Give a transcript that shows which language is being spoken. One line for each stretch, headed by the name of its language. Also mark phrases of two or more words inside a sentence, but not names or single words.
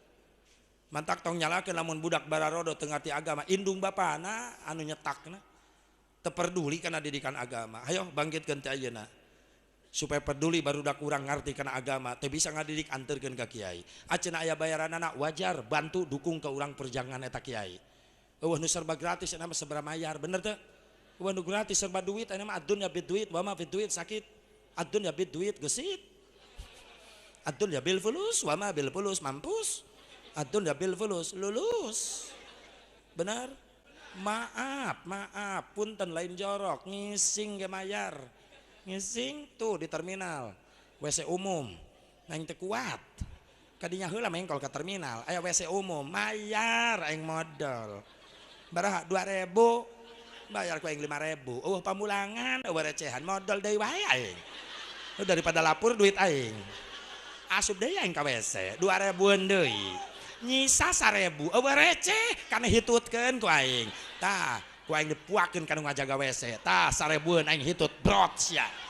Sundanese: mantak tong nyalakeun lamun budak bararodo teu ngarti agama indung bapana anu nyetakna teu peduli kana didikan agama hayo bangkitkeun ti ayeuna supaya peduli barudak urang ngarti kana agama teu bisa ngadidik anterkeun ka kiai aceuna aya bayaranana wajar bantu dukung ke urang perjangan eta kiai eueuh nu serba gratis eta mah sabaraha mayar bener teu eueuh nu gratis serba duit eta mah adun ya bid duit wa ma bid duit sakit adun ya bid duit geusit adun
Arabic: يا بالفلوس وما بالفلوس
Sundanese: mampus adun
Arabic: يا بالفلوس
Sundanese: lulus bener maaf punten lain jorok ngising ge mayar ngising tuh di terminal WC umum nang teu kuat kadinya heula mengkol ke terminal aya WC umum mayar aing modal baraha 2.000 bayar ku aing 5.000 eueuh pamulangan eueuh recehan modal deui wae aing daripada lapur duit aing asup deui aing ka WC 2.000-an deui nyisa 1.000 eueuh receh kana hitutkeun ku aing tah ku aing dipuakeun kana ngajaga WC tah 1.000-an aing hitut brot sia